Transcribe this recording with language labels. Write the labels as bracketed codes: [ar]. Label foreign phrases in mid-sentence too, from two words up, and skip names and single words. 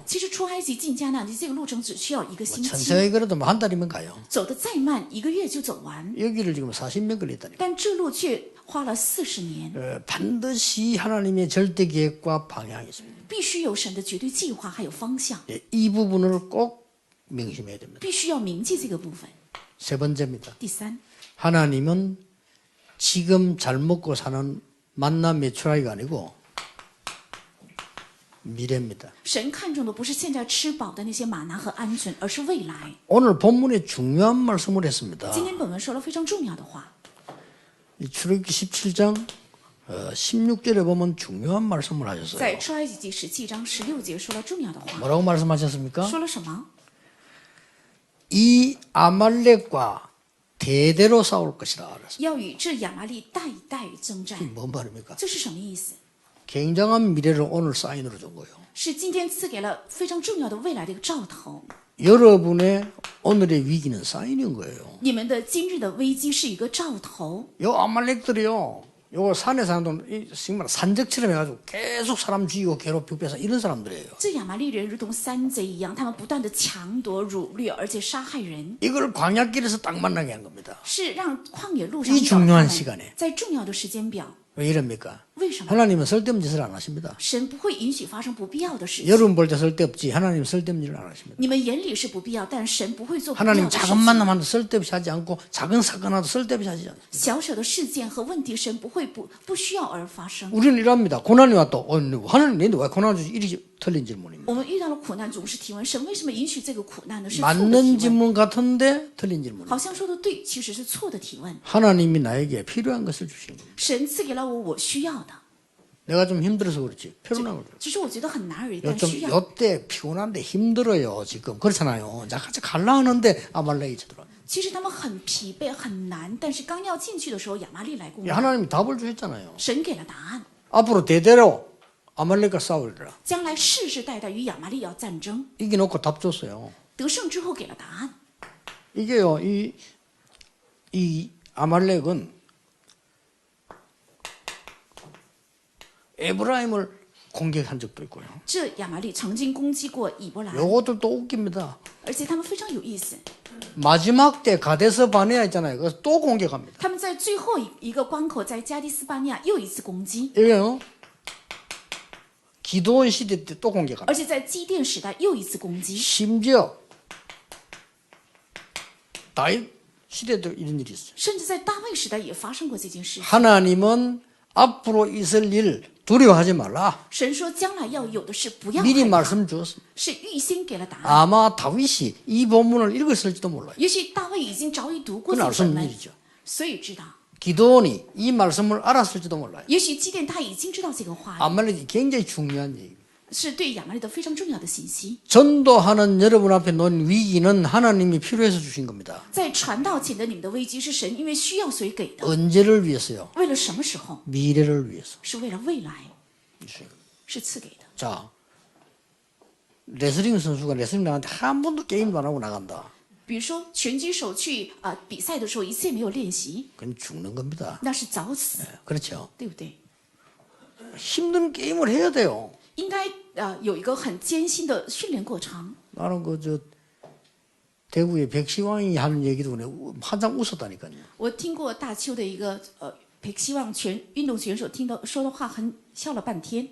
[zh] 其实出埃及进迦南地这个路程只需要一个星期， [ko] 천천히 걸어도 뭐 한 달이면 가요. [zh] 走得再慢1个月就走完。 [ko] 여기를 지금 40년 걸렸다니까. [zh] 但这路却花了40年， [ko] 반드시 하나님의 절대 계획과 방향이 있습니다. [zh] 必须有神的绝对计划还有方向， [ko] 이 부분을 꼭 명심해야 됩니다. [zh] 必须要铭记这个部分。 [ko] 세 번째입니다. [zh] 第三， [ko] 하나님은 지금 잘 먹고 사는 만나 메추라기가 아니고 미래입니다. [zh] 神看重的不是现在吃饱的那些玛拿和鹌鹑，而是未来。 [ko] 오늘 본문에 중요한 말씀을 했습니다. [zh] 今天本文说了非常重要的话， [ko] 이 출애굽기 17장 16절에 보면 중요한 말씀을 [zh] 在 [ko] 하셨어요. [zh] 出埃及记17章16节说了重要的话， [ko] 뭐라고 말씀하셨습니까? [zh] 说了什么？ [ko] 이 아말렉과 대대로 싸울 것이다. 그랬어요. [zh] 要与这亚麻利代代征战， [ko] 뭔 말입니까? [zh] 这是什么意思？ [ko] 굉장한 미래를 오늘 사인으로 준 거예요. [zh] 是今天赐给了非常重要的未来的一个兆头。 [ko] 여러분의 오늘의 위기는 사인인 거예요. [zh] 你们的今日的危机是一个兆头。 [ko] 요 아말렉들이요. 요 산에 사는 돈 정말 산적처럼 해가지고 계속 사람 죽이고 괴롭히고 뺏어 이런 사람들이에요. [zh] 这亚麻利人如同山贼一样，他们不断的强夺、掳掠，而且杀害人， [ko] 이걸 광야길에서 딱 만나게 한 겁니다. [zh] 是让旷野路上 [ko] 이 [zh] 遇到他 [ko] 중요한 [zh] 们 [ko] 시간에 [zh] 在重要的时间表。 [ko] 왜 이럽니까? [zh] 为什么？ [ko] 하나님은 쓸데없는 짓을 안 하십니다. [zh] 神不会允许发生不必要的事情。 [ko] 여러분 볼 때 쓸데없지 하나님 쓸데없는 일을 안 하십니다. [zh] 你们眼里是不必要，但神不会做不必要 [ko] 하나님 [zh] 的事 [ko] 작은 [zh] 情。 [ko] 만남 하도 쓸데없이 하지 않고 작은 사건 하도 쓸데없이 하지 않습니다. [zh] 小小的事件和问题，神不会不需要而发生。 [ko] 우리는 이럽니다. 고난이 왔다. 하나님 내인데 왜 고난 주지? 이리 틀린 질문입니다. [zh] 我们遇到了苦难，总是提问：神为什么允许这个苦难呢？是错的 [ko] 맞는 [zh] 提问， [ko] 질문 같은데 틀린 질문. [zh] 好像说的对，其实是错的提问。 [ko] 하나님이 나에게 필요한 것을 주시는 겁니다. [zh] 神赐给了我需要的， [ko] 내가 좀 힘들어서 그렇지. 피곤한 걸. [zh] 只是我觉得很难而已，但需 [ko] 요즘 [zh] 要。 [ko] 요때 피곤한데 힘들어요. 지금 그렇잖아요. 자 같이 갈라 하는데 아말렉이 쳐들어. [zh] 其实他们很疲惫很难，但是刚要进去的时候，亚玛利来攻打， [ko] 하나님이 답을 주셨잖아요. [zh] 神给了答案。 [ko] 앞으로 대대로 아말렉과 싸우리라. [zh] 将来世世代代与亚玛利要战争， [ko] 이겨놓고 답 줬어요. [zh] 得胜之后给了答案。 [ko] 이게요. 이 아말렉은 에브라임을 공격한 적도 있고요. [zh] 这亚玛利曾经攻击过以伯兰， [ko] 요것들도 웃깁니다. [zh] 而且他们非常有意思。 [ko] 마지막 때 가데스 바네아 있잖아요. 그래서 또 공격합니다. [zh] 他们在最后一个关口，在加迪斯巴尼亚又一次攻击， [ko] 이게요. 기도원 시대 때 또 공격합니다. [zh] 而且在基甸时代又一次攻击， [ko] 심지어 다윗 시대도 이런 일이 있어요. [zh] 甚至在大卫时代也发生过这件事。 [ko] 하나님은 앞으로 있을 일 두려워하지 말라. [zh] 神说将来要有的事不要 [ko] 미리 [zh] 害怕， [ko] 말씀 주었습니다. [zh] 是预先给了答案。 [ko] 아마 다윗이 이 본문을 읽었을지도 몰라요. [zh] 也许大卫已经早已读过 [ko] 그건 [zh] 这 [ko] 알 수 [zh] 本 [ko] 없는 [zh] 门， [ko] 일이죠. [zh] 所以知道。 [ko] 기도원이 이 말씀을 알았을지도 몰라요. [zh] 也许基甸他已经知道这个话语， [ko] 아말렉이 굉장히 중요한 얘기예요. [zh] 是对亚玛力的非常重要的信息。 [ko] 전도하는 여러분 앞에 놓은 위기는 하나님이 필요해서 주신 겁니다. [zh] 在传道前的你们的危机是神因为需要所以给的， [ko] 언제를 위해서요? [zh] 为了什么时候？ [ko] 미래를 위해서. [zh] 是为了未来，是赐给的。 [ko] 자, 레슬링 선수가 레슬링 나갔는데 한 번도 게임도 안 하고 나간다. [zh] 比如说拳击手去比赛的时候一次也没有练习， [ko] 그건 죽는 겁니다. [zh] 那是早死， [ko] 그렇죠. [zh] 对不对？ [ko] 힘든 게임을 해야 돼요. [zh] 应该有一个很艰辛的训练过程。 [ko] 나는 대구의 백시왕이 하는 얘기도 그냥 한참 웃었다니까요. [zh] 我听过大邱的一个北希望运动选手听到说的话很笑了半天。